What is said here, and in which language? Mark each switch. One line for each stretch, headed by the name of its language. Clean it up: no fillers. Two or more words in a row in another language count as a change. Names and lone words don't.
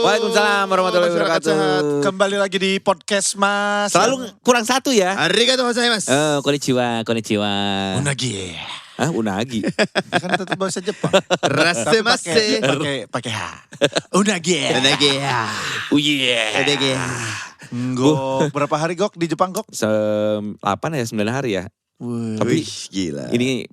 Arabic: وعليكم السلام ورحمة الله وبركاته.
Indonesian: Kembali lagi di podcast Mas. Selalu kurang satu ya.
Japanese: ありがとうございます.
Indonesian: Konnichiwa. Unagi. Hah, unagi. Kan tetap bahasa Jepang. Rasemase. Pakai H. Unagi. Uye. Gok, berapa hari Gok di Jepang Gok? 8 ya 9 hari ya. Tapi gila. Ini